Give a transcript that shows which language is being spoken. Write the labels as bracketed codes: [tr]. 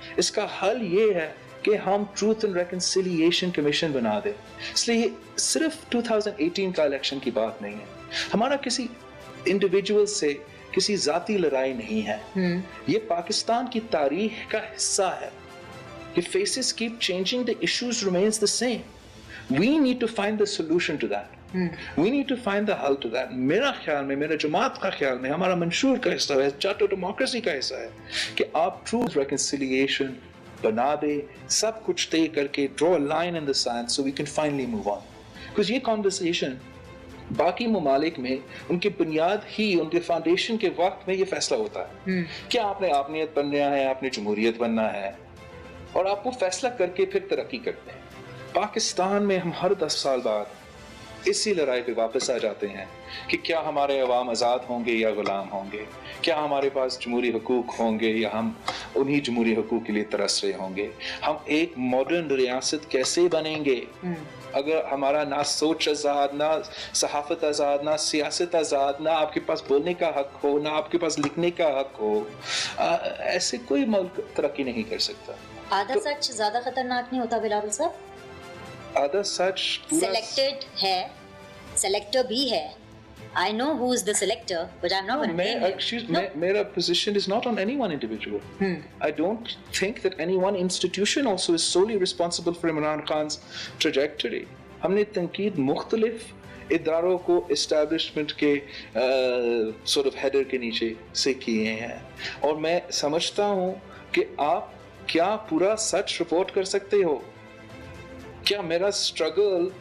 [ur] اس کا حل یہ ہے کہ ہم ٹروتھ اینڈ ریکنسیلیشن کمیشن بنا دیں. اس لیے صرف 2018 کا الیکشن کی بات نہیں ہے. ہمارا کسی انڈیویجول سے کسی ذاتی لڑائی نہیں ہے. یہ پاکستان کی تاریخ کا حصہ ہے. [en] The faces keep changing, the issues remains the same. We need to find the solution to that. We need to find the حل to that. [ur] میرا خیال میں, میرا جماعت کا خیال میں, ہمارا منشور کا حصہ ہے, چارٹر ڈیموکریسی کا حصہ ہے کہ آپ ٹروتھ ریکنسیلیشن بنا دے, سب کچھ طے کر کے [en] draw a line in the sand so we can finally move on. [ur] Because یہ conversation باقی ممالک میں ان کی بنیاد ہی, ان کے فاؤنڈیشن کے وقت میں یہ فیصلہ ہوتا ہے کہ آپ نے آپنیت بننا ہے, آپ نے جمہوریت بننا ہے, اور آپ وہ فیصلہ کر کے پھر ترقی کرتے ہیں. پاکستان میں ہم ہر 10 سال بعد اسی لڑائی پہ واپس آ جاتے ہیں کہ کیا ہمارے عوام آزاد ہوں گے یا غلام ہوں گے, کیا ہمارے پاس جمہوری حقوق ہوں گے یا ہم انہی جمہوری حقوق کے لیے ترس رہے ہوں گے. ہم ایک ماڈرن ریاست کیسے بنیں گے اگر ہمارا نہ سوچ آزاد, نہ صحافت آزاد, نہ سیاست آزاد, نہ آپ کے پاس بولنے کا حق ہو, نہ آپ کے پاس لکھنے کا حق ہو. ایسے کوئی ملک ترقی نہیں کر سکتا. آدھا سچ زیادہ خطرناک نہیں ہوتا بلاول صاحب؟ آدھا سچ سلیکٹڈ ہے, سلیکٹر بھی ہے. [en] I know who is the selector, but I'm not going to name him. Mera position is not on any one individual. I don't think that any one institution also is solely responsible for Imran Khan's trajectory. [ur] ہم نے تنقید مختلف اداروں کو establishment کے [en] sort of header [ur] کے نیچے سے کیے ہیں, اور میں سمجھتا ہوں کہ آپ کیا پورا سچ رپورٹ کر سکتے ہو؟ کیا میرا اسٹرگل